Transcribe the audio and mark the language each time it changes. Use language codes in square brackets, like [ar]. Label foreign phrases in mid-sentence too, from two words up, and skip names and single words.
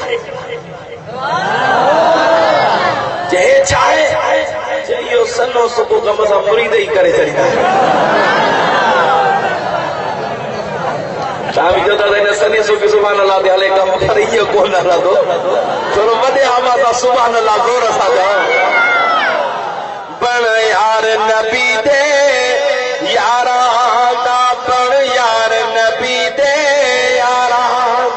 [sd] चए छा आहे? इहो सन्नो सुको कम सां मुरीद ई करे छॾींदा। तव्हां बि चओ था हिन सन्नी सुकी [ar] سبحان الله [sd] ते हले कमु पर इहो कोन हलंदो। थोरो वॾे आवाज़ सां [ar] سبحان الله [sd] ज़ोर सां चओ। [pa] بݨ یار نبی دے یارا دا، بݨ یار نبی دے یارا.